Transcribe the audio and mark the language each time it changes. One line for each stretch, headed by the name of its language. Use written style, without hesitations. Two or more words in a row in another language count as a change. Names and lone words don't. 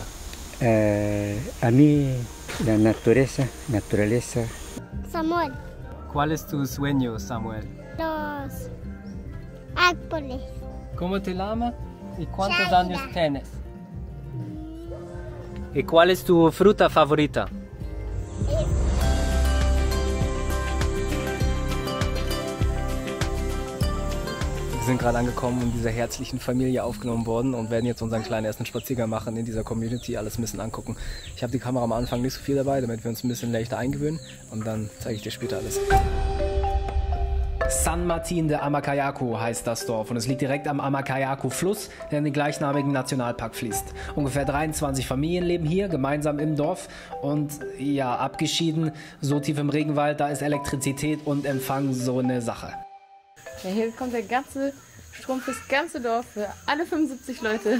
Spanish: A mí la naturaleza. Samuel, ¿Cuál es tu sueño, Samuel? los árboles. ¿Cómo te llamas y cuántos Shaila. años tienes? ¿Y cuál es tu fruta favorita?
German: Wir sind gerade angekommen und in dieser herzlichen Familie aufgenommen worden und werden jetzt unseren kleinen ersten Spaziergang machen in dieser Community, alles ein bisschen angucken. Ich habe die Kamera am Anfang nicht so viel dabei, damit wir uns ein bisschen leichter eingewöhnen und dann zeige ich dir später alles. San Martín de Amacayacu heißt das Dorf und es liegt direkt am Amacayacu-Fluss, der in den gleichnamigen Nationalpark fließt. Ungefähr 23 Familien leben hier gemeinsam im Dorf und ja, abgeschieden, so tief im Regenwald, da ist Elektrizität und Empfang so eine Sache. Ja, hier kommt der ganze Strom fürs ganze Dorf, für alle 75 Leute.